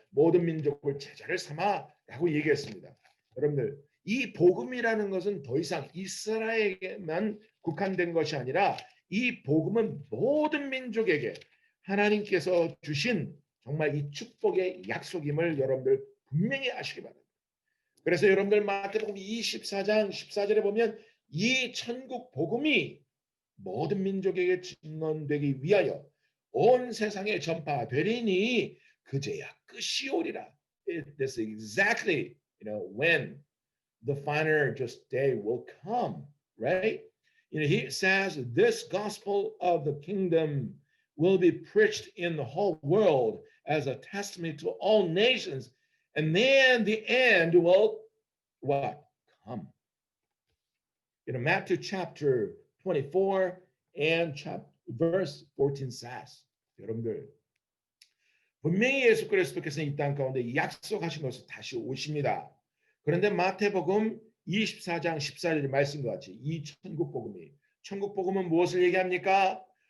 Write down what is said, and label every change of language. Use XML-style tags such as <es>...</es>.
<ko>모든 민족을 제자를 삼아라고 얘기했습니다. 여러분들 이 복음이라는 것은 더 이상 이스라엘에게만 국한된 것이 아니라 이 복음은 모든 민족에게 하나님께서 주신 정말 이 축복의 약속임을 여러분들 분명히 아시기 바랍니다. 그래서 여러분들 마태복음 24장 14절에 보면 이 천국 복음이 모든 민족에게 증언되기 위하여 온 세상에 전파되리니 그제야 끝이 오리라.</ko> <en>That's exactly, when the final just day will come, right? He says this gospel of the kingdom will be preached in the whole world as a testimony to all nations, and then the end will what? Come. Matthew chapter 24 and verse 14 says,</en> <ko>여러분들 분명히 예수 그리스도께서는 이 땅 가운데 약속하신 것을 다시 오십니다. 그런데 마태복음 24장 14절의 말씀과 같이 이 천국 복음은 무엇을 얘기합니까?</ko>